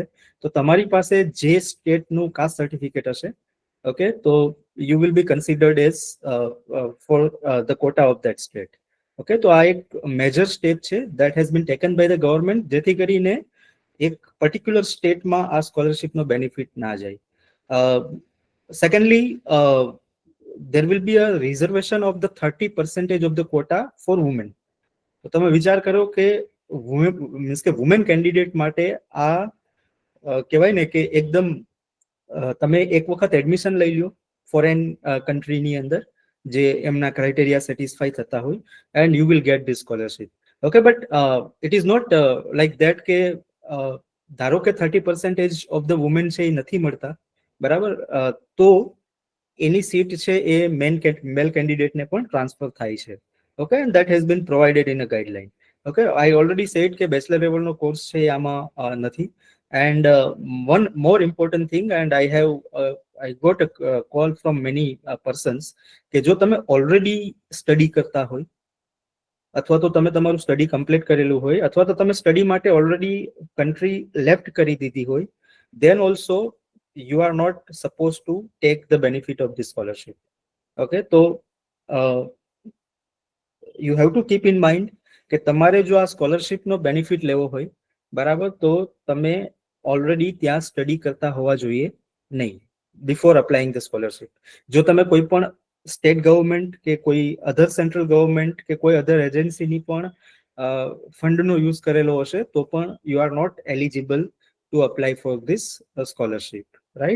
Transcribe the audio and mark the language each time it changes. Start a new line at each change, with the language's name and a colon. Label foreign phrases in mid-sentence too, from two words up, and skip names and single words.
Gujarati: તો તમારી પાસે જે સ્ટેટનું
English: caste certificate
Gujarati: હશે, ઓકે, તો
English: you will be considered as for the quota of that state.
Gujarati: ઓકે, તો આ એક
English: major step
Gujarati: છે
English: that has been taken by the government,
Gujarati: જેથી કરીને એક પર્ટિક્યુલર સ્ટેટમાં આ સ્કોલરશિપનો બેનિફિટ ના જાય. સેકન્ડલી,
English: there will be a reservation of the 30% of the quota for women.
Gujarati: તો તમે વિચાર કરો કે મીન્સ કે
English: women candidate
Gujarati: માટે આ કહેવાય ને કે એકદમ તમે એક વખત એડમિશન લઈ લો ફોરેન કન્ટ્રીની અંદર જે એમના ક્રાઇટેરિયા સેટિસ્ફાઈ થતા હોય
English: and you will get this scholarship. okay, but it is not like that
Gujarati: કે ધારો કે
English: 30% of the women
Gujarati: છે એ નથી મળતા, બરાબર, તો એની સીટ છે એ મેલ કેન્ડિડેટને પણ ટ્રાન્સફર થાય છે.
English: okay, and that has been provided in a guideline. okay, I already said
Gujarati: કે બેચલર લેવલનો કોર્સ છે આમાં નથી.
English: And one more important thing, and I got a call from many persons
Gujarati: કે જો તમે ઓલરેડી સ્ટડી કરતા હોય અથવા તો તમે તમારું સ્ટડી કમ્પ્લીટ કરેલું હોય અથવા તો તમે સ્ટડી માટે ઓલરેડી કન્ટ્રી લેફ્ટ કરી દીધી હોય,
English: then also you are not supposed to take the benefit of this scholarship.
Gujarati: Okay, તો
English: you have to keep in mind
Gujarati: કે તમારે જો આ સ્કોલરશિપનો બેનિફિટ લેવો હોય, બરાબર, તો તમે ઓલરેડી ત્યાં સ્ટડી કરતા હોવા જોઈએ નહીં
English: before applying the scholarship.
Gujarati: જો તમે કોઈ પણ
English: state government
Gujarati: કે કોઈ
English: other central government
Gujarati: કે કોઈ અધર એજન્સીની પણ ફંડનો યુઝ કરેલો હશે તો પણ
English: you are not eligible to apply for this scholarship,
Gujarati: રાઈટ?